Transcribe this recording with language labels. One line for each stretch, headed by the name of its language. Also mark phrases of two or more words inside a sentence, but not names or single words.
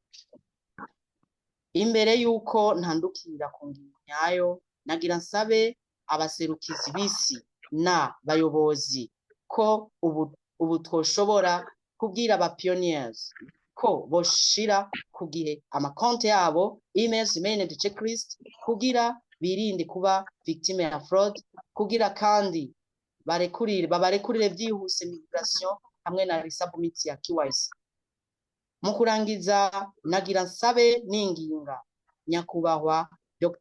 Rundi: Imbere yuko ntandukira ku ngingo nyayo, nagira nsabe abaserukizi bisi na bayobozi ko ubu twoshobora kubwira aba pioneers ko boshira ku gihe amakonte yabo,
English: emails, managed checklist
Rundi: kugira birinde kuba victime ya fraud, kugira kandi babarekurire vyihuse migration hamwe na resubmit ya KYC. Mu kurangiza nagira nsabe ninginga nyakubahwa Dr.